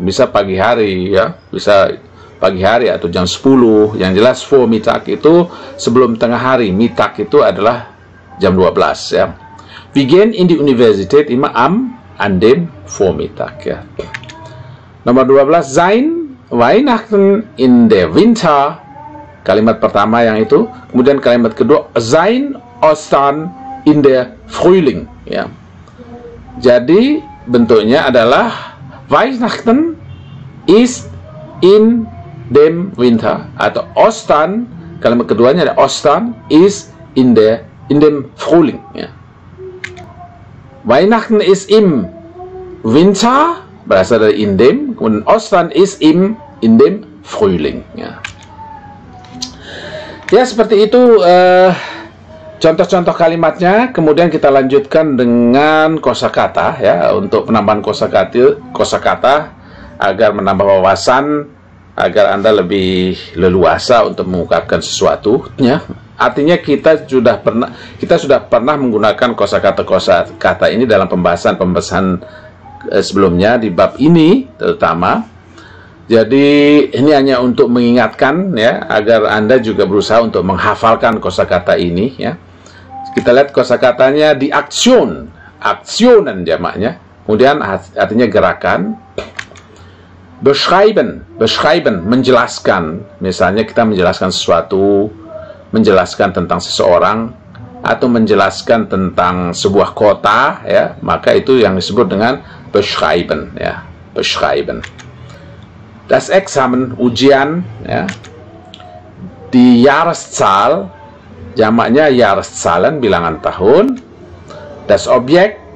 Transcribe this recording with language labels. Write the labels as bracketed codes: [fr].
[id] Bisa pagi hari, ya, bisa pagi hari atau jam 10. Yang jelas Vormittag itu sebelum tengah hari. Mittag itu adalah jam 12, ya. [de] Wir gehen in die Universität immer an dem Vormittag, ya. Nomor 12, sein Weihnachten in der Winter. [id] Kalimat pertama yang itu. Kemudian kalimat kedua, [de] sein Ostern in der Frühling, ya. [id] Jadi bentuknya adalah [de] Weihnachten ist in dem Winter, atau Ostern, [id] kalimat keduanya ada [de] Ostern ist in dem Frühling, ya. Weihnachten ist im Winter, [id] berasal dari [de] in dem, kemudian Ostern ist in dem Frühling, ya. [id] Ya, seperti itu contoh-contoh kalimatnya. Kemudian kita lanjutkan dengan kosakata, ya, untuk penambahan kosakata agar menambah wawasan, agar Anda lebih leluasa untuk mengungkapkan sesuatu, ya. Artinya kita sudah pernah menggunakan kosakata ini dalam pembahasan sebelumnya di bab ini terutama. Jadi ini hanya untuk mengingatkan, ya, agar Anda juga berusaha untuk menghafalkan kosakata ini, ya. Kita lihat kosakatanya di aksionen jamaknya. Kemudian artinya gerakan. Beschreiben, menjelaskan. Misalnya kita menjelaskan sesuatu, menjelaskan tentang seseorang, atau menjelaskan tentang sebuah kota, ya, maka itu yang disebut dengan beschreiben, ya, beschreiben. Das Examen, ujian, ya. Die Jahreszahl, jamaknya Jahreszahlen, bilangan tahun. Das Objekt,